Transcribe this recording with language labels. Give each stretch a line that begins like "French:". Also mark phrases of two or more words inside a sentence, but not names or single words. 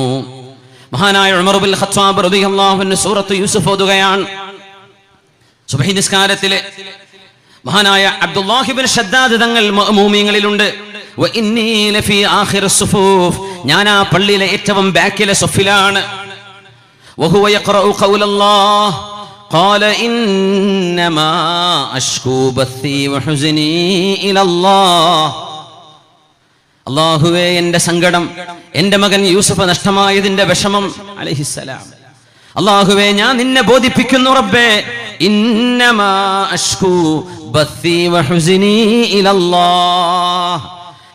Malayalam: മഹാനായ ഉമർ ഇബ്നുൽ ഖത്താബ്
Arabic: رضي الله عنه
Malayalam: സൂറത്ത് യൂസുഫ് ഓതുകയാണ്. സുബ്ഹി നിസ്കാരത്തിലെ മഹാനായ അബ്ദുല്ലാഹി ഇബ്നു ഷദ്ദാദ് തങ്ങൾ മഅ്മൂമിങ്ങളിലുണ്ട്.
Arabic: وإني لفي آخر الصفوف,
Malayalam: ഞാൻ ആ പള്ളിയിലെ ഏറ്റവും ബാക്കിലെ സഫിലാണ്.
Arabic: وهو يقرأ قول الله قال إنما أشكو بثي وحزني إلى الله.
Malayalam: അല്ലാഹുവേ, എൻ്റെ സങ്കടം, എൻ്റെ മകൻ യൂസുഫ് നഷ്ടമായതിൻ്റെ വിഷമം അലൈഹിസ്സലാം, അല്ലാഹുവേ ഞാൻ നിന്നെ ബോധിപ്പിക്കുന്നു റബ്ബേ.
Arabic: إنما أشكو بثي وحزني إلى الله.